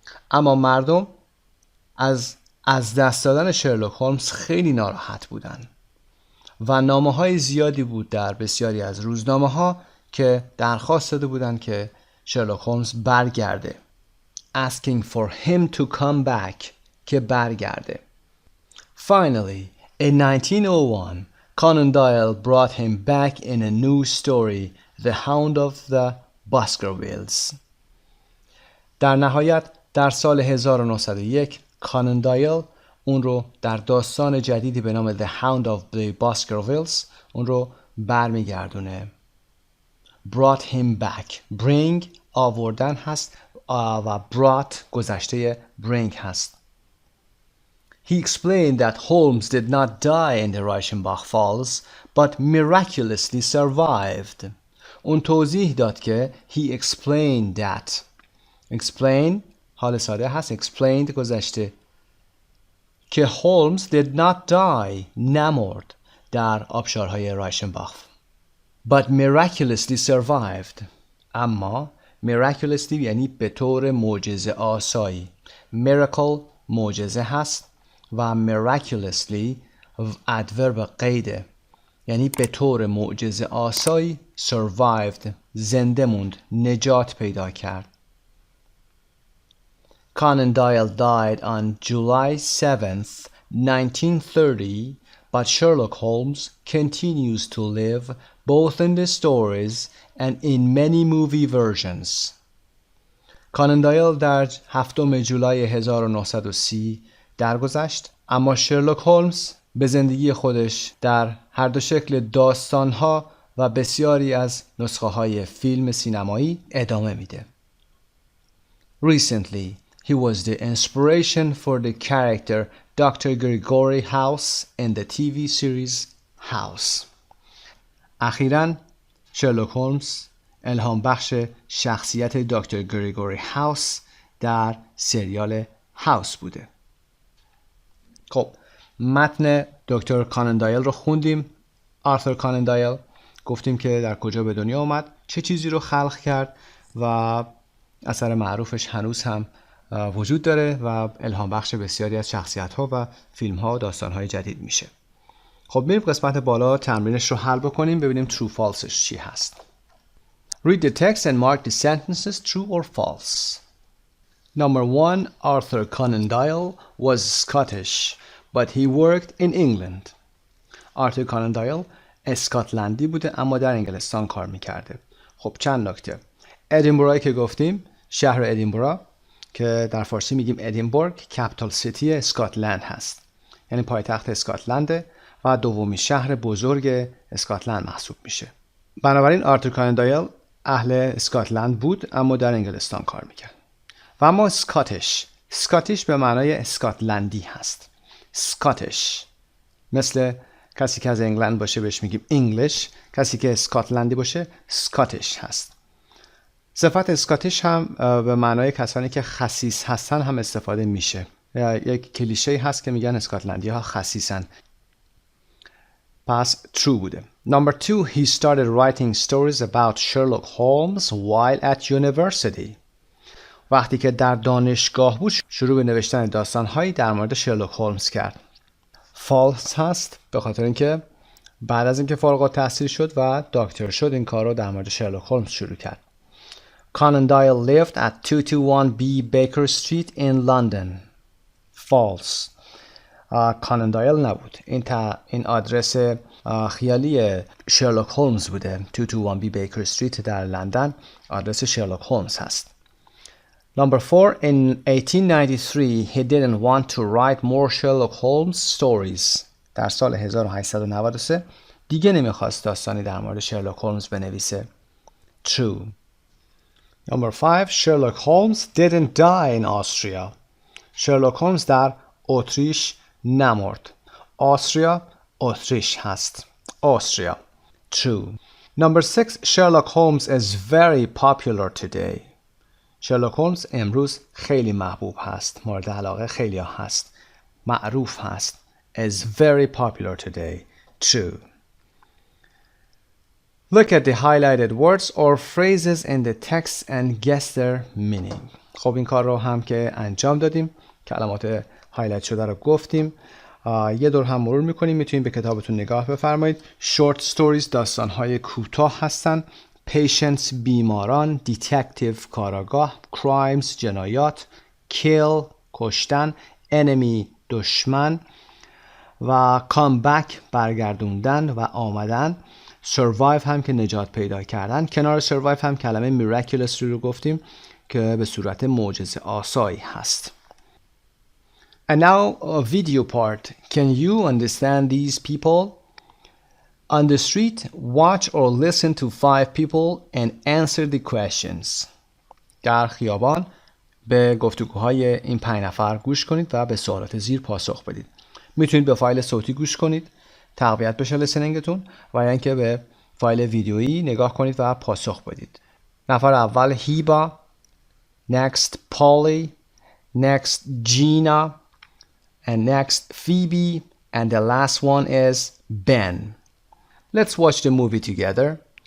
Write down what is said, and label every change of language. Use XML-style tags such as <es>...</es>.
<fa>اما مردم از دست دادن شرلوک هولمز خیلی ناراحت بودن و نامه‌های زیادی بود در بسیاری از روزنامه‌ها که درخواست داده بودند که شرلوک هولمز برگرده.</fa> <en>Asking for him to come back</en> <fa>که برگرده.</fa> <en>Finally, in 1901, Conan Doyle brought him back in a new story, The Hound of the Baskervilles.</en> <fa>در نهایت در سال 1901 کانن دایل اون رو در داستان جدیدی به نام The Hound of the Baskervilles اون رو برمیگردونه.</fa> <en>Brought him back. Bring</en> <fa>آوردن هست و</fa> <en>brought</en> <fa>گذشته</fa> <en>bring هست. He explained that Holmes did not die in the Reichenbach Falls, but miraculously survived.</en> <fa>اون توضیح داد که</fa> <en>he explained that.</en> <fa>Explain حال ساده هست. Explained گذشته که</fa> <en>Holmes did not die</en> <fa>نمرد در آبشارهای رایشنباخ.</fa> <en>But miraculously survived.</en> <fa>اما miraculously یعنی به طور معجزه آسایی. Miracle معجزه هست و miraculously ادورب قیده یعنی به طور معجزه آسایی</fa> <en>survived</en> <fa>زنده موند نجات پیدا کرد.</fa> <en>Conan Doyle died on July 7th, 1930, but Sherlock Holmes continues to live both in the stories and in many movie versions.</en> <fa>کانن دایل در 7 جولای 1930 درگذشت، اما شرلوک هولمز به زندگی خودش در هر دو شکل داستانها و بسیاری از نسخه های فیلم سینمایی ادامه میده.</fa> <en>Recently, he was the inspiration for the character Dr. Gregory House in the TV series House.</en> <fa>اخیراً شرلوک هولمز الهام بخش شخصیت دکتر گریگوری هاوس در سریال هاوس بوده. خب متن دکتر کانن دایل رو خوندیم. آرثر کانن دایل گفتیم که در کجا به دنیا آمد، چه چیزی رو خلق کرد و اثر معروفش هنوز هم وجود داره و الهام بخش بسیاری از شخصیت ها و فیلم ها و داستان های جدید میشه. خب میریم قسمت بالا تمرینش رو حل بکنیم ببینیم true falseش چی هست.</fa> <en>Read the text and mark the sentences true or false. Number 1. Arthur Conan Doyle was Scottish, but he worked in England.</en> <fa>آرثور کانن دایل اسکاتلندی بوده اما در انگلستان کار میکرده. خب چند نکته. ادینبرایی که گفتیم، شهر ادینبرا که در فارسی میگیم ادینبورگ، کپیتال سیتی اسکاتلند هست. یعنی پایتخت اسکاتلنده و دومین شهر بزرگ اسکاتلند محسوب میشه. بنابراین آرثور کانن دایل اهل اسکاتلند بود اما در انگلستان کار میکرد. و اما اسکاتیش به معنای اسکاتلندی هست. اسکاتیش مثل کسی که از انگلند باشه بهش میگیم انگلیش، کسی که اسکاتلندی باشه اسکاتیش هست. صفت اسکاتیش هم به معنای کسانی که خسیس هستن هم استفاده میشه. یک کلیشه هست که میگن اسکاتلندی ها خسیسن. پس true بوده.</fa> <en>Number 2, he started writing stories about Sherlock Holmes while at university.</en> <fa>وقتی که در دانشگاه بود شروع به نوشتن داستان‌هایی در مورد شرلوک هولمز کرد. false هست به خاطر اینکه بعد از اینکه فارغ التحصیل شد و دکتر شد این کار رو در مورد شرلوک هولمز شروع کرد.</fa> <en>Conan Doyle lived at 221B Baker Street in London.</en> <fa>false. کانن دایل نبود. این آدرس خیالی شرلوک هولمز بوده. 221B Baker Street در لندن آدرس شرلوک هولمز هست.</fa> <en>Number 4, in 1893 he didn't want to write more Sherlock Holmes stories.</en> <fa>در سال 1893 دیگه نمیخواست داستانی در مورد شرلوک هولمز بنویسه.</fa> <en>True. Number 5, Sherlock Holmes didn't die in Austria.</en> <fa>شرلوک هولمز در اتریش نمرد. آستریا اتریش هست. آستریا. True.</fa> <en>Number 6, Sherlock Holmes is very popular today.</en> <fa>شرلوک هولمز امروز خیلی محبوب هست. مورد علاقه خیلی ها هست. معروف هست.</fa> <en>Is very popular today.</en> <fa>True.</fa> <en>Look at the highlighted words or phrases in the text and guess their meaning.</en> <fa>خب این کار رو هم که انجام دادیم. کلمات هایلایت شده رو گفتیم یه دور هم مرور میکنیم. میتونید به کتابتون نگاه بفرمایید. short stories داستانهای کوتاه هستن. patients بیماران، detective کاراگاه، crimes جنایات، kill کشتن، enemy دشمن و come back برگردوندن و آمدن، survive هم که نجات پیدا کردن. کنار survive هم کلمه miraculous رو گفتیم که به صورت معجزه آسایی هست.</fa> <en>And now a video part. Can you understand these people? On the street, watch or listen to 5 people and answer the questions.</en> <fa>در خیابان به گفتگوهای این 5 نفر گوش کنید و به سوالات زیر پاسخ بدید. میتونید به فایل صوتی گوش کنید، تقویت بشه لسنینگتون، و یا اینکه به فایل ویدیویی نگاه کنید و پاسخ بدید. نفر اول</fa> <en>Hiba, next Polly, next Gina, and next Phoebe, and the last one is Ben. Let's watch the movie together.</en>